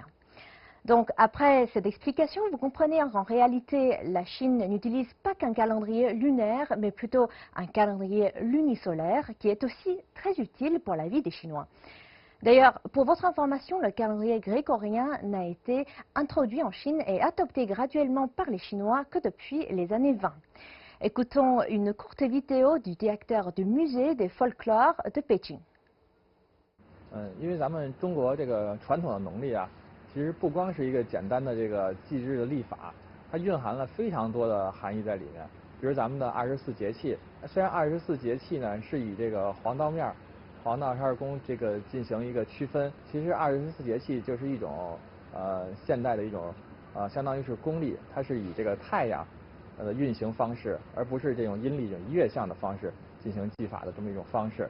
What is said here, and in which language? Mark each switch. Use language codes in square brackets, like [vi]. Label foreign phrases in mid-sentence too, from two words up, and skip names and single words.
[fr] Donc, après cette explication, vous comprenez qu'en réalité, la Chine n'utilise pas qu'un calendrier lunaire, mais plutôt un calendrier lunisolaire qui est aussi très utile pour la vie des Chinois. D'ailleurs, pour votre information, le calendrier grégorien n'a été introduit en Chine et adopté graduellement par les Chinois que depuis les années 20. Écoutons une courte vidéo du directeur du musée des folklores de Pékin. [zh] 因为咱们中国这个传统的农历啊，其实不光是一个简单的这个祭日的历法，它蕴含了非常多的含义在里面。比如咱们的24节气，虽然24节气呢是以这个黄道面、黄道十二宫这个进行一个区分，其实24节气就是一种现代的一种相当于是公历，它是以这个太阳的运行方式，而不是这种阴历这种月相的方式进行祭法的这么一种方式。